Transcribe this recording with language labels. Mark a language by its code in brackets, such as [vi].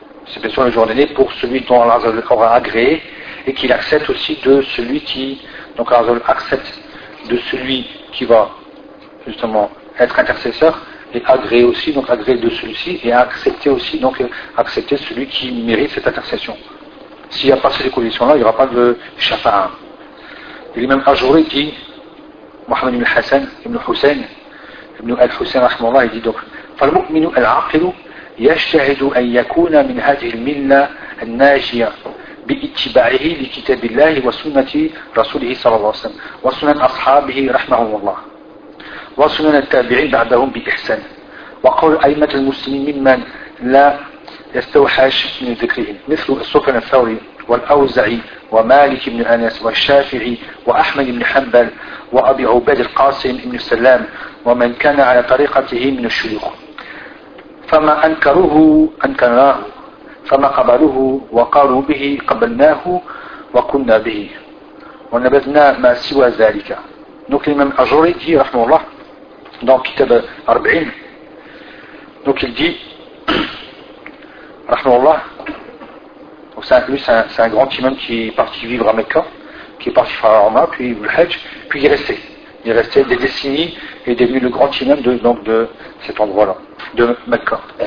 [fr] C'est bien sûr le jour dernier pour celui dont Allah aura agréé, et qu'il accepte aussi de celui qui, donc Allah accepte de celui qui va justement être intercesseur, et agréer aussi, donc agréer de celui-ci, et accepter aussi, donc accepter celui qui mérite cette intercession. S'il n'y a pas ces conditions-là, il n'y aura pas de shafa'a. Et l'imam Ajouri dit, Mohammed ibn Hassan, ibn Hussein, ibn al-Hussein, rahmallah, il dit donc, [ar] « فَالْمُؤْمِنُ الْعَقِلُ يَشْتَهِدُ أَنْ يَكُونَ مِنْ هَذِهِ الْمِلَّةِ النَّاجِيَةِ بِإِتِّبَاعِهِ لِكِتَابِ اللَّهِ وَسُنَّةِ رَسُولِهِ صَلَى اللَّهُ عَلَيْهِ وَسَلَّمَ وَسُنَنْ أَصْحَابِهِ رَحْمَهُمُ اللَّهُ وسنن التابعين بعدهم بإحسان وقول أئمة المسلمين ممن لا يستوحش من ذكرهم مثل سفيان الثوري والأوزعي ومالك بن أنس والشافعي وأحمد بن حنبل وأبي عبيد القاسم بن السلام ومن كان على طريقته من الشيوخ فما أنكروه أنكرناه فما قبلوه وقالوا به قبلناه وكنا به ونبذنا ما سوى ذلك نكلم أجريدي رحمه الله [fr] dans Kitab Arba'in. Donc il dit, Rahmanullah, donc c'est un grand imam qui est parti vivre à Mecca, qui est parti faire Omra, puis le Hajj, puis il est resté. Il est resté des décennies et devenu le grand imam de cet endroit-là, de Mecca.